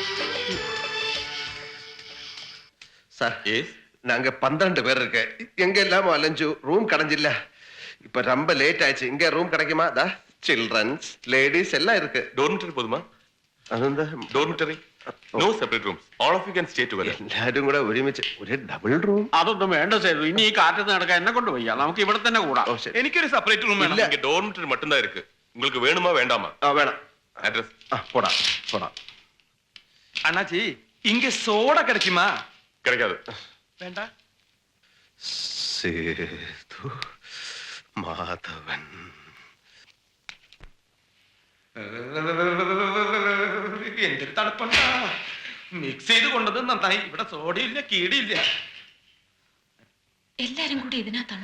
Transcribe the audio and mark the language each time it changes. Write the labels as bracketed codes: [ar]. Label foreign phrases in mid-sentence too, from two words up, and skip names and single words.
[ta] சார், நாங்க 12 பேர் இருக்கு. எங்க எல்லாமோ அலைஞ்சு ரூம் கிடைஞ்சில்ல. இப்ப ரொம்ப லேட் ஆயிடுச்சு. இங்க ரூம் கிடைக்குமா? தா [en] children, ladies [ta] எல்லாம் இருக்கு. டோர்மிட்டரி போதுமா? [ml] അതെന്താ [en] Dormitory, no separate rooms, all of you can stay together. [ml] എല്ലാരും കൂടെ ഒരുമിച്ച് ഒരു [en] double room? [ml] അതൊന്നും വേണ്ട സേതു. ഇനി ഈ കാറ്റത്ത് നടക്കാൻ എന്നെ കൊണ്ട് വയ്യ. നമുക്ക് ഇവിടെ തന്നെ കൂടാം. എനിക്കൊരു [en] separate room [ml] വേണം. [ta] இங்க டோர்மிட்டரி மட்டும் தான் இருக்கு. உங்களுக்கு வேணுமா வேண்டாமா? [ml] വേണം. [ta] அட்ரஸ் போடா போடா. அண்ணாச்சி, இங்க சோடா கிடைக்குமா? கிடைக்காது. வேண்டா. [ml] സേതു മാധവൻ. എന്തൊരു തണുപ്പുണ്ടാ. മിക്സ് ചെയ്ത് കൊണ്ടത് നന്നായി. ഇവിടെ സോഡയില്ല, കീടിയില്ല. എല്ലാരും കൂടി ഇതിനകത്താണോ?